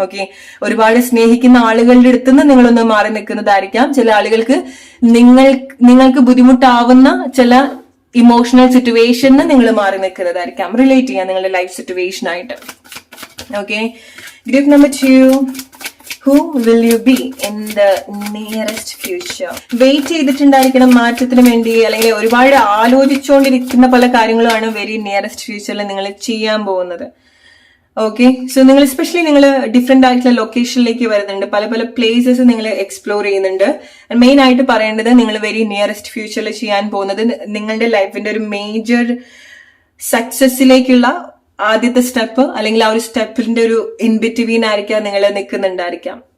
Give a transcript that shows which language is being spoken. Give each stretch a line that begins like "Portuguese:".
Malayalam: Okay, ഒരുപാട് സ്നേഹിക്കുന്ന ആളുകളുടെ അടുത്ത് നിന്ന് നിങ്ങളൊന്ന് മാറി നിൽക്കുന്നതായിരിക്കാം. ചില ആളുകൾക്ക് നിങ്ങൾക്ക് ബുദ്ധിമുട്ടാവുന്ന ചില ഇമോഷണൽ സിറ്റുവേഷന് നിങ്ങൾ മാറി നിൽക്കുന്നതായിരിക്കാം, റിലേറ്റ് ചെയ്യാം നിങ്ങളുടെ ലൈഫ് സിറ്റുവേഷൻ ആയിട്ട്. Okay, group number 2,
English: Who will you be in the nearest future?
Malayalam: Wait ചെയ്തിട്ടുണ്ടായിരിക്കണം മാറ്റത്തിന് വേണ്ടി, അല്ലെങ്കിൽ ഒരുപാട് ആലോചിച്ചുകൊണ്ടിരിക്കുന്ന പല കാര്യങ്ങളുമാണ് വെരി നിയറസ്റ്റ് ഫ്യൂച്ചറിൽ നിങ്ങൾ ചെയ്യാൻ പോകുന്നത്. ഓക്കെ, സോ നിങ്ങൾ എസ്പെഷ്യലി നിങ്ങൾ ഡിഫറെന്റ് ആയിട്ടുള്ള ലൊക്കേഷനിലേക്ക് വരുന്നുണ്ട്, പല പല പ്ലേസസ് നിങ്ങൾ എക്സ്പ്ലോർ ചെയ്യുന്നുണ്ട്. മെയിൻ ആയിട്ട് പറയേണ്ടത് നിങ്ങൾ വെരി നിയറസ്റ്റ് ഫ്യൂച്ചറിൽ ചെയ്യാൻ പോകുന്നത് നിങ്ങളുടെ ലൈഫിന്റെ ഒരു മേജർ സക്സസിലേക്കുള്ള ആദ്യത്തെ സ്റ്റെപ്പ്, അല്ലെങ്കിൽ ആ ഒരു സ്റ്റെപ്പിന്റെ ഒരു ഇൻ ബിറ്റ്വീൻ ആയിരിക്കാം നിങ്ങൾ നിൽക്കുന്നുണ്ടായിരിക്കാം.